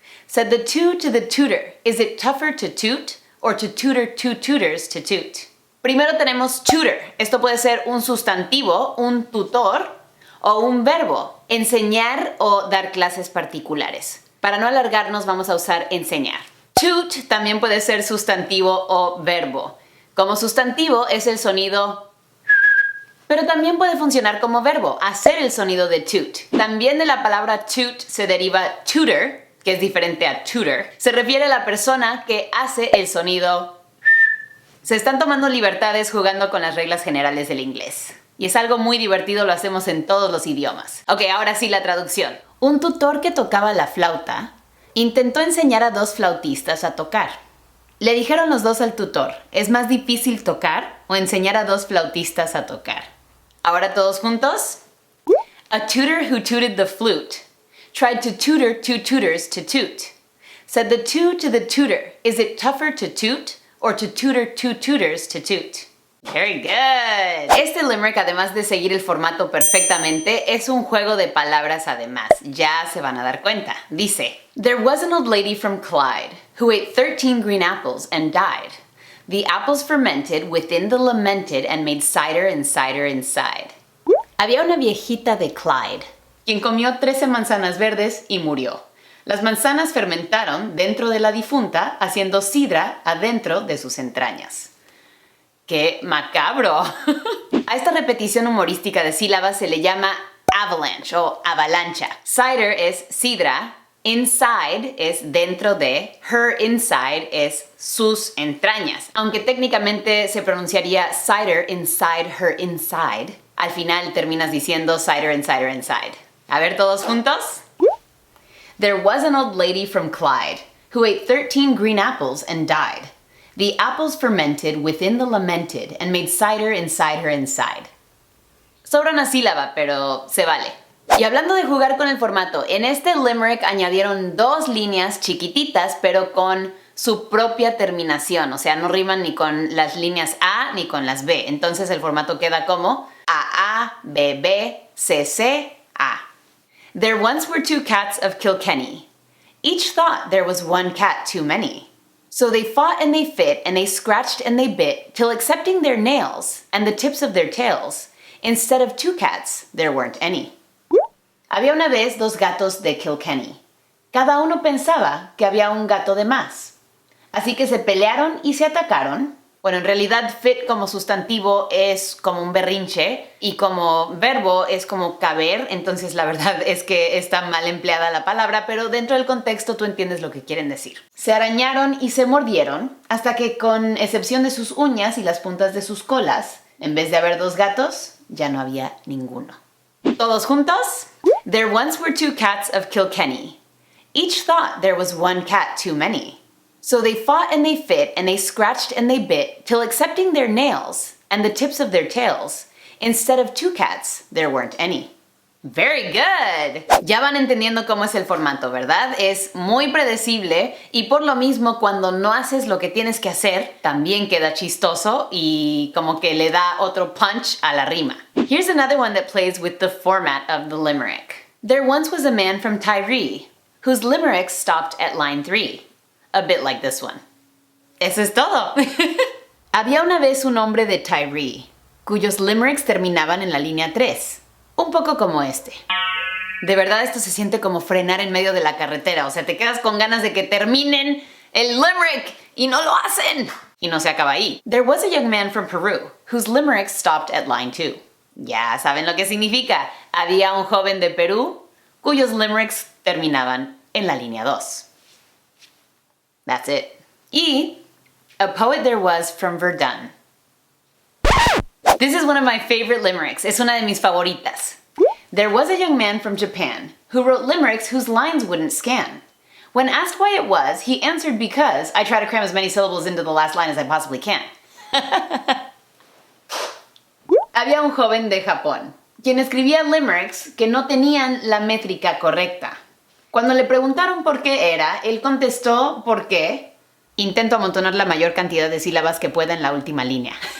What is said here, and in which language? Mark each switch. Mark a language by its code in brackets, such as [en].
[en] Said the two to the tutor, is it tougher to toot or to tutor two tutors to toot? [es] Primero tenemos tutor. Esto puede ser un sustantivo, un tutor, o un verbo, enseñar o dar clases particulares. Para no alargarnos vamos a usar enseñar. Toot también puede ser sustantivo o verbo. Como sustantivo es el sonido, pero también puede funcionar como verbo, hacer el sonido de toot. También de la palabra toot se deriva tutor, que es diferente a tutor. Se refiere a la persona que hace el sonido. Se están tomando libertades jugando con las reglas generales del inglés. Y es algo muy divertido, lo hacemos en todos los idiomas. Ok, ahora sí la traducción. Un tutor que tocaba la flauta intentó enseñar a dos flautistas a tocar. Le dijeron los dos al tutor, ¿es más difícil tocar o enseñar a dos flautistas a tocar? Ahora todos juntos. [en] A tutor who tooted the flute tried to tutor two tutors to toot. Said the two to the tutor, is it tougher to toot or to tutor two tutors to toot? Very good. [es] Este limerick, además de seguir el formato perfectamente, es un juego de palabras además. Ya se van a dar cuenta. Dice, [en] There was an old lady from Clyde who ate 13 green apples and died. The apples fermented within the lamented and made cider and cider inside. [es] Había una viejita de Clyde, quien comió 13 manzanas verdes y murió. Las manzanas fermentaron dentro de la difunta, haciendo sidra adentro de sus entrañas. ¡Qué macabro! A esta repetición humorística de sílabas se le llama avalanche o avalancha. Cider es sidra, inside es dentro de, her inside es sus entrañas. Aunque técnicamente se pronunciaría [en] cider inside her inside, [es] al final terminas diciendo cider inside. A ver todos juntos. [en] There was an old lady from Clyde who ate 13 green apples and died. The apples fermented within the lamented and made cider inside her inside. [es] Sobra una sílaba, pero se vale. Y hablando de jugar con el formato, en este limerick añadieron dos líneas chiquititas, pero con su propia terminación. O sea, no riman ni con las líneas A ni con las B. Entonces el formato queda como A, B, B, C, C, A. [en] There once were two cats of Kilkenny. Each thought there was one cat too many. So they fought and they fit and they scratched and they bit till accepting their nails and the tips of their tails, instead of two cats, there weren't any. [es] Había una vez dos gatos de Kilkenny. Cada uno pensaba que había un gato de más. Así que se pelearon y se atacaron. Bueno, en realidad fit como sustantivo es como un berrinche y como verbo es como caber, entonces la verdad es que está mal empleada la palabra, pero dentro del contexto tú entiendes lo que quieren decir. Se arañaron y se mordieron hasta que, con excepción de sus uñas y las puntas de sus colas, en vez de haber dos gatos, ya no había ninguno. ¿Todos juntos? [en] There once were two cats of Kilkenny. Each thought there was one cat too many. So they fought and they fit and they scratched and they bit till accepting their nails and the tips of their tails, instead of two cats, there weren't any. Very good! [es] Ya van entendiendo cómo es el formato, ¿verdad? Es muy predecible y por lo mismo cuando no haces lo que tienes que hacer, también queda chistoso y como que le da otro punch a la rima. [en] Here's another one that plays with the format of the limerick. There once was a man from Tyree whose limericks stopped at line 3. A bit like this one. [es] Eso es todo. Había una vez un hombre de Tyree, cuyos limericks terminaban en la línea 3. Un poco como este. De verdad esto se siente como frenar en medio de la carretera. O sea, te quedas con ganas de que terminen el limerick y no lo hacen. Y no se acaba ahí. [en] There was a young man from Peru whose limericks stopped at line 2. [es] Ya saben lo que significa. Había un joven de Perú cuyos limericks terminaban en la línea 2. [en] That's it. Y a poet there was from Verdun. This is one of my favorite limericks. [es] Es una de mis favoritas. [en] There was a young man from Japan who wrote limericks whose lines wouldn't scan. When asked why it was, he answered because I try to cram as many syllables into the last line as I possibly can. [es] Había un joven de Japón quien escribía limericks que no tenían la métrica correcta. Cuando le preguntaron por qué era, él contestó porque intento amontonar la mayor cantidad de sílabas que pueda en la última línea.